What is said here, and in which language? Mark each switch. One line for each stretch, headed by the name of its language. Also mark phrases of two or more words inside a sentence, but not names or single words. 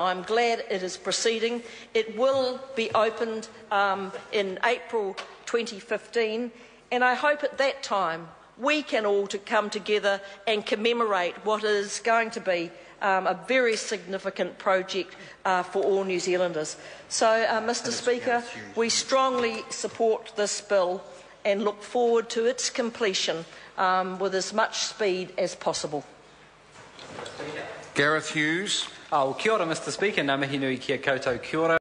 English: I'm glad it is proceeding. It will be opened in April 2015, and I hope at that time we can all come together and commemorate what is going to be a very significant project for all New Zealanders. So, Mr. Speaker, we strongly support this bill and look forward to its completion with as much speed as possible. Gareth Hughes.
Māori: Kia ora,
English: Mr. Speaker.
Māori: Ngā mihi nui kia koutou kia ora.